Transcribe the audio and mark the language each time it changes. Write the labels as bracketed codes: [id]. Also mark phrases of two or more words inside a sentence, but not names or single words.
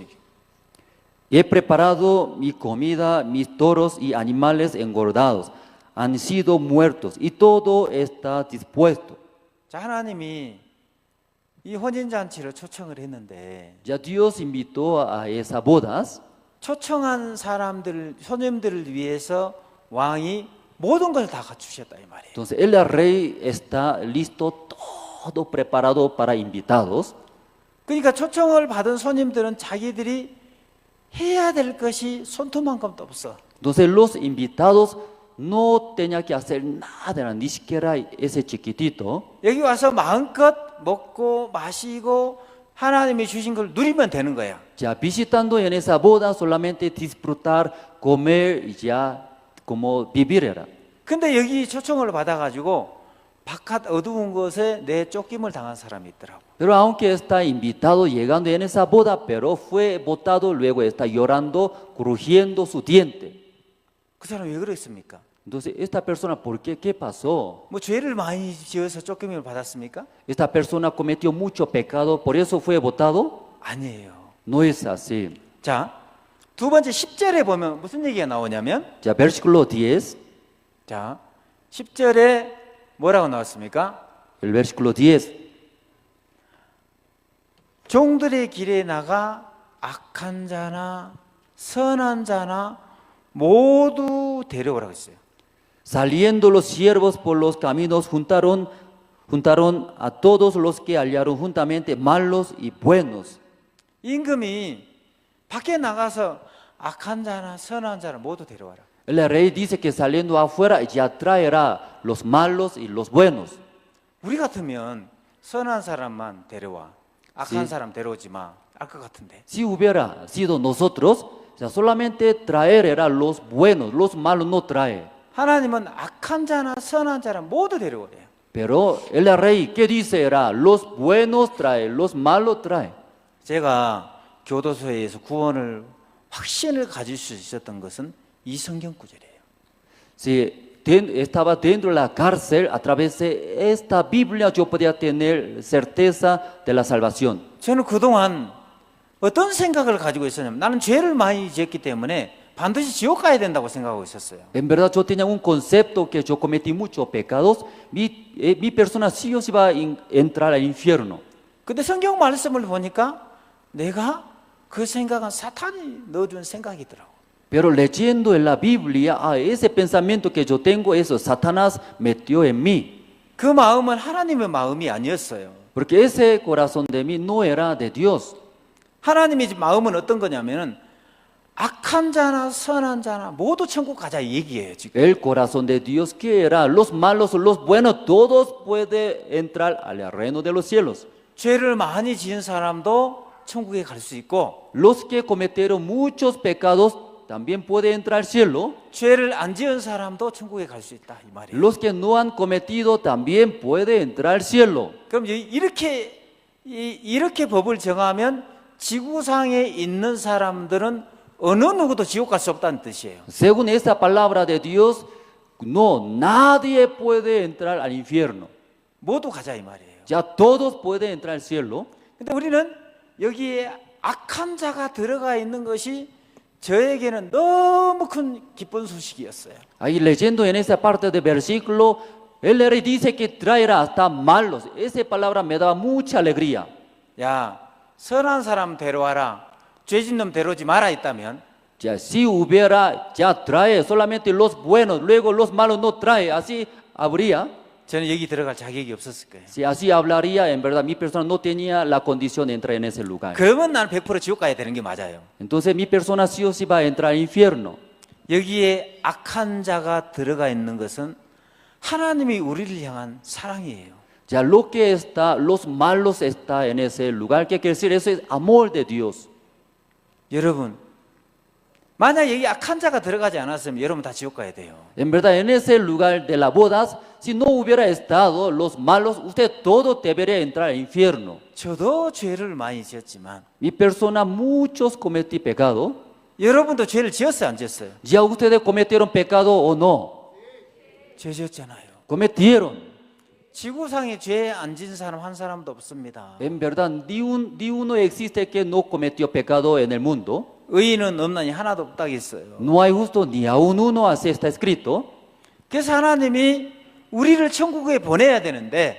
[es] He preparado mi comida, mis toros y animales engordados han sido muertos y todo está dispuesto. [ko] 자, 하나님이 이 혼인잔치를 초청을 했는데 [es] Ya Dios invitó a esas bodas. [ko] 초청한 사람들, 손님들을 위해서 왕이 모든 것을 다 갖추셨다 이 말이에요. [es] Entonces el rey está listo, todo preparado para invitados. [ko] 그러니까 초청을 받은 손님들은 자기들이 해야 될 것이 손톱만큼도 없어. [es] Entonces los invitados no tenían que hacer nada, ni siquiera ese chiquitito. [ko] 여기 와서 마음껏 먹고 마시고 하나님이 주신 걸 누리면 되는 거야. [es] Ya visitando en esa boda solamente disfrutar, comer y ya como vivir era. [ko] 근데 여기 초청을 받아가지고 바깥 어두운 곳에 내 쫓김을 당한 사람이 있더라고. [es] Pero aunque está invitado llegando en esa boda, pero fue botado, luego está llorando, crujiendo su diente. [ko] 그 사람 왜 그랬습니까? [es] Entonces, esta persona, ¿por qué? ¿Qué pasó? [ko] 뭐 죄를 많이 지어서 쫓김을 받았습니까? [es] Esta persona cometió mucho pecado, ¿por eso fue botado? [ko] 아니에요. [es] No es así. [ko] 자, 두 번째 10절에 보면 무슨 얘기가 나오냐면 [es] Ya, versículo 10. [ko] 자, 10절에 뭐라고 나왔습니까? [es] El versículo 10. [ko] 종들의 길에 나가 악한 자나 선한 자나 모두 데려오라고 했어요. [es] Saliendo los siervos por los caminos juntaron a todos los que hallaron juntamente malos y buenos. [ko] 임금이 밖에 나가서 악한 자나 선한 자나 모두 데려와라. [es] El rey dice que saliendo afuera ya traerá los malos y los buenos. [ko] 우리 같으면 선한 사람만 데려와. 악한 [es] Sí. [ko] 사람 데려오지 마. 알 것 같은데. [es] Si hubiera sido nosotros, ya solamente traer era los buenos, los malos no trae. 하나님은 악한 자나 선한 자나 모두 데려오래요. Pero el rey, ¿qué dice? Era los buenos trae, los malos trae. [ko] 제가 교도소에서 구원을 확신을 가질 수 있었던 것은 이 성경 구절이에요. [es] Si estaba dentro de la cárcel, a través de esta Biblia yo podía tener certeza de la salvación. [ko] 저는 그동안 어떤 생각을 가지고 있었냐면 나는 죄를 많이 지었기 때문에 반드시 지옥 가야 된다고 생각하고 있었어요. [es] En verdad yo tenía un concepto que yo cometí muchos pecados, mi persona sí o sí va a entrar al infierno. [ko] 근데 성경 말씀을 보니까 내가 그 생각은 사탄이 넣어준 생각이더라고. [es] Pero leyendo en la Biblia, ese pensamiento que yo tengo, eso Satanás metió en mí. [ko] 그 마음은 하나님의 마음이 아니었어요. [es] Porque ese corazón de mí no era de Dios. [ko] 하나님의 마음은 어떤 거냐면은 악한 자나 선한 자나 모두 천국 가자 이 얘기예요 지금. [es] El corazón de Dios que era los malos o los buenos, todos pueden entrar al reino de los cielos. [ko] 죄를 많이 지은 사람도 천국에 갈 수 있고 [es] Los que cometieron muchos pecados también puede entrar al cielo. [ko] 죄를 안 지은 사람도 천국에 갈 수 있다 이 말이에요. [es] Los que no han cometido también puede entrar al cielo. [ko] 그럼 이렇게 법을 정하면 지구상에 있는 사람들은 어느 누구도 지옥 갈 수 없다는 뜻이에요. [es] Según esta palabra de Dios, no, nadie puede entrar al infierno. [ko] 모두 가자 이 말이에요. [es] Ya todos pueden entrar al cielo. [ko] 근데 우리는 여기에 악한 자가 들어가 있는 것이 저에게는 너무 큰 기쁜 소식이었어요. [es] Ahí leyendo en esa parte del versículo, el rey dice que traerá hasta malos. Esa palabra me daba mucha alegría. [ko] 야, 선한 사람 데려와라. 죄진 놈 데려오지 마라 있다면 [es] Ya si hubiera, ya trae solamente los buenos, luego los malos no trae. Así habría. [ko] 저는 여기 들어갈 자격이 없었을 거예요. [es] Si así hablaría, en verdad mi persona no tenía la condición de entrar en ese lugar. [ko] 그러면 나는 100% 지옥 가야 되는 게 맞아요. [es] Entonces mi persona sí o sí va a entrar al infierno. [ko] 여기에 악한 자가 들어가 있는 것은 하나님이 우리를 향한 사랑이에요. [es] Ya lo que está, los malos está en ese lugar, ¿qué quiere decir? Eso es amor de Dios. [ko] 여러분, 만약 여기 악한 자가 들어가지 않았으면 여러분 다 지옥 가야 돼요. [es] En verdad, en ese lugar de las bodas, si no hubiera estado los malos, usted todo debería entrar al infierno. [ko] 저도 죄를 많이 지었지만 [es] Mi persona, muchos cometí pecado. [ko] 여러분도 죄를 지었어요, 안 지었어요? [es] ¿Ya ustedes cometieron pecado o no? [ko] 죄 지었잖아요. [es] Cometieron. [ko] 지구상에 죄 안 진 사람 한 사람도 없습니다. [es] En verdad, ni uno existe que no cometió pecado en el mundo. [ko] 의인은 없나니 하나도 없다고 했어요. [es] No hay justo ni aún uno, así está escrito. [ko] 그래서 하나님이 우리를 천국에 보내야 되는데